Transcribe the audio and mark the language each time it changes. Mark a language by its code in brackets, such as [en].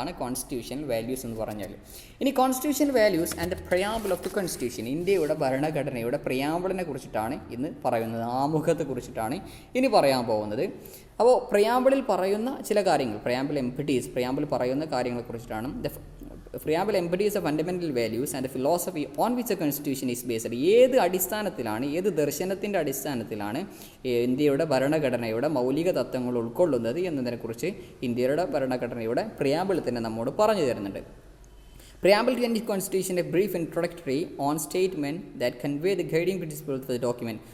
[ml] അതാണ് [en] Constitutional values എന്ന് പറഞ്ഞാൽ. ഇനി constitutional values and the preamble of the constitution, [ml] ഇന്ത്യയുടെ ഭരണഘടനയുടെ പ്രിയാമ്പിളിനെ കുറിച്ചിട്ടാണ് ഇന്ന് പറയുന്നത്. ആമുഖത്തെ കുറിച്ചിട്ടാണ് ഇനി പറയാൻ പോകുന്നത്. അപ്പോൾ പ്രിയാമ്പിളിൽ പറയുന്ന ചില കാര്യങ്ങൾ, പ്രിയാമ്പിൾ പറയുന്ന കാര്യങ്ങളെക്കുറിച്ചിട്ടാണ്. [en] Preamble embodies the fundamental values and the philosophy on which the constitution is based. [ml] ഏത് അടിസ്ഥാനത്തിലാണ്, ഏത് ദർശനത്തിൻ്റെ അടിസ്ഥാനത്തിലാണ് ഇന്ത്യയുടെ ഭരണഘടനയുടെ മൗലിക തത്വങ്ങൾ ഉൾക്കൊള്ളുന്നത് എന്നതിനെക്കുറിച്ച് ഇന്ത്യയുടെ ഭരണഘടനയുടെ പ്രിയാമ്പിൾ തന്നെ നമ്മോട് പറഞ്ഞു തരുന്നുണ്ട്. [en] Preamble to the Constitution a brief introductory on statement that convey the guiding principles of the document.